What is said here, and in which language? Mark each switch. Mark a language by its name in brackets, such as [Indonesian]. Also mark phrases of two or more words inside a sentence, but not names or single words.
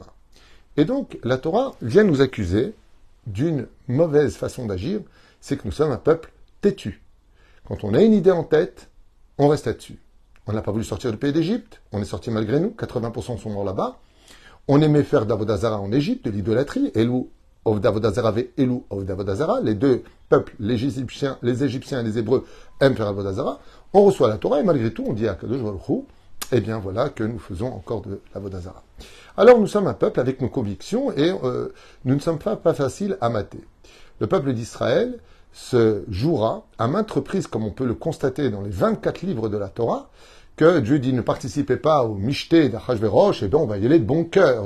[French] Et donc, la Torah vient nous accuser d'une mauvaise façon d'agir, c'est que nous sommes un peuple têtu. Quand on a une idée en tête, on reste là-dessus. On n'a pas voulu sortir du pays d'Égypte. On est sorti malgré nous. 80% sont morts là-bas. On aimait faire d'Avodazara en Égypte, de l'idolâtrie. [Hebrew] Elou of d'Avodazara ve Elou of d'Avodazara. [French] Les deux peuples, les Égyptiens et les Hébreux, aiment faire Avodazara. On reçoit la Torah et malgré tout, on dit à Kadosh Baruch Hu, eh bien voilà que nous faisons encore de l'Avodazara. Alors nous sommes un peuple avec nos convictions et nous ne sommes pas faciles à mater. Le peuple d'Israël se jouera à maintes reprises, comme on peut le constater dans les 24 livres de la Torah, que Dieu dit ne participez pas au michté d'Achashverosh, eh bien on va y aller de bon cœur.